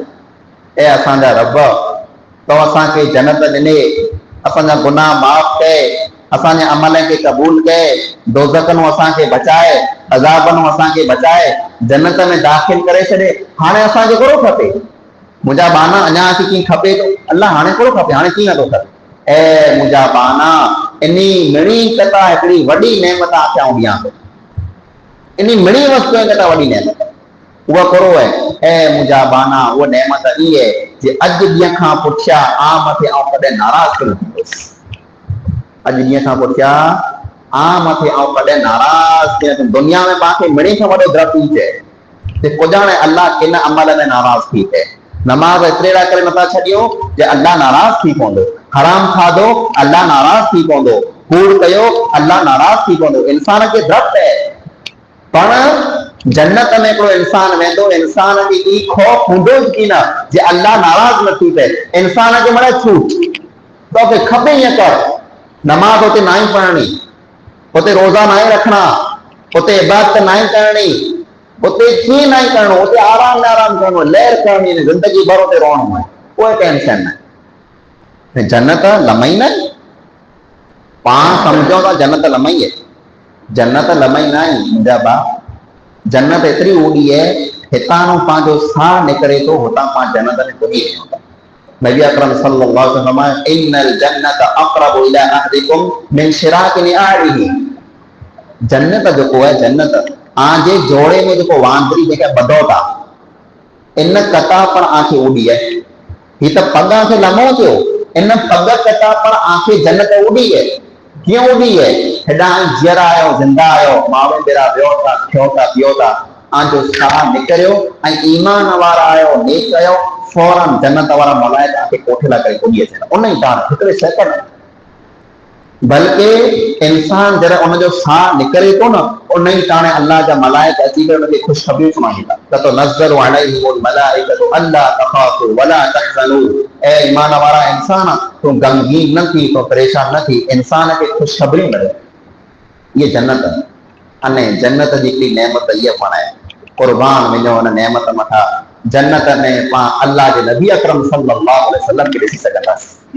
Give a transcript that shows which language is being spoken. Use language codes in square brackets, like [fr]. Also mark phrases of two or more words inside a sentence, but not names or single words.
[sd] ए असांजा रब तो असांखे जन्नत ॾिने, असांजा गुनाह माफ़ कए, असांजे अमल खे क़बूल कए, दोज़खनों असांखे बचाए, अज़ाबनों असांखे बचाए, जन्नत में दाख़िल करे छॾे। हाणे असांखे कहिड़ो खपे? मुंहिंजा बाना अञा कीअं खपे थो? अल्लाह हाणे कहिड़ो खपे? हाणे कीअं थो खपे? ए मुंहिंजा बाना इनी मिणी कथा हिकिड़ी वॾी नेमत आखे आऊं ॾियां थो। इनी मिणी वस्तु कथा वॾी नेमत उहा करो है। ए मुंहिंजा बाना उहा नेमत ई है जे अॼु ॾींहं खां पुठियां आ मथे आऊं कॾहिं नाराज़ कोन थींदुसि। अॼु ॾींहं खां पुठियां आ मथे आऊं कॾहिं नाराज़ थिए थो। दुनिया में पाण मिणी खां वॾो दर थी चए ते कुॼाणे अल्लाह किन अमल में नाराज़ थी थिए। नमाज़ एतिरे करे नथा छॾियो जे अल्लाह नाराज़ थी पवंदो। हराम खाधो अल्लाह नाराज़ थी पवंदो। कूड़ कयो अल्लाह नाराज़ थी पवंदो। इंसान खे डप है पर जन्नत में हिकिड़ो इंसान वेंदो इंसान खे ई खौफ़ हूंदो की न जे अल्लाह नाराज़ न थी पए। इंसान खे मिले छूट तोखे खपे ईअं कर। नमाज़ उते ना ही पढ़नी, उते रोज़ा ना ही रखना, उते इबादत ना ही करनी, उते कीअं ना ही करणो, उते आराम करणो, लहर करनी, जिंदगी भर उते रहणो है। कोई टेंशन न। जन्नत लमई न पाण समझो था जन्नत लमई है। जन्नत लमई ना है मुंहिंजा भाउ। जन्नत एतिरी ऊंडी है हितां पंहिंजो साह निकिरे थो हुतां पाण जन्नत में पुॼी वञूं था। [ar] نبي أكرم صلى الله عليه وسلم إن الجنة أقرب إلى أحدكم من شراك نعله. [sd] जन्नत जेको है जन्नत आजे जोड़े में जेको वांदरी जेका ॿधो था इन कथा पण आंखे उॾी है। ही त पग आंखे लमो थियो इन पग कथा पण आंखे जन्नत उॾी है। क्यों उॾी है? हेॾा जीअर आयो ज़िंदा आयो माण्हू बेरा वियो था थियो था पियो था आंजो साह निकिरियो ऐं ईमान वारा आयो नेक आयो फौरन जन्नत वारा मलाइका आके कोठे ला करे पुॼी अचनि उन ई टाण हिकिड़े सेकंड। बल्कि इंसान जरा उनजो साह निकिरे थो न उन ई टाणे अल्लाह जा मलाइका अची करे उनखे ख़ुशख़बरियूं सुणाईंदा त तो [ar] تتنزل عليهم الملائكة ألا تخافوا ولا تحزنوا. [sd] ए ईमान वारा इंसान तूं गमगीन न थी, तो परेशान न थी, इंसान खे ख़ुशख़बरियूं मिले। ये जन्नत अने जन्नत जी हिकिड़ी नेमत इहा पण आहे कुर्बान वञो उन नेमत मथां। जन्नत में पाण अल्लाह जे नबी अकरम [ar] صلى الله عليه وسلم [sd] खे ॾिसी सघंदासीं।